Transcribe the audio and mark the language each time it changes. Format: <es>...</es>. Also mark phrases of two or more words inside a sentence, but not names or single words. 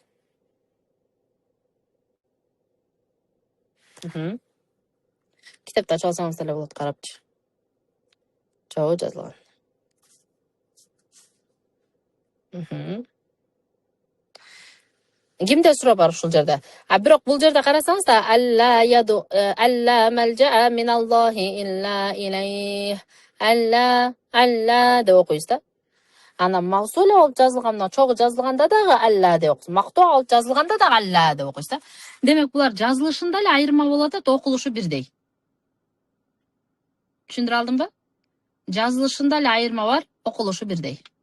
<ky>Китепти ачып алсаңыздар эле болот, карапчы. Чогуу жазылган. Кимде суроо бар ушул жерде? Бирок бул жерде карасаңыз да</ky> <ar>الله ملجأ من الله إلا إليه.</ar> <ky>Алла деп окуйсуз да. Ана мавсуле болуп жазылганда, чогуу жазылганда дагы Алла деп окуйсуз. Мактоо болуп жазылганда дагы Алла деп окуйсуз да. Демек булар жазылышында эле айырма болот, окулушу бирдей. Түшүндүрө алдымбы? Жазылышында эле айырма бар, окулушу бирдей.</ky>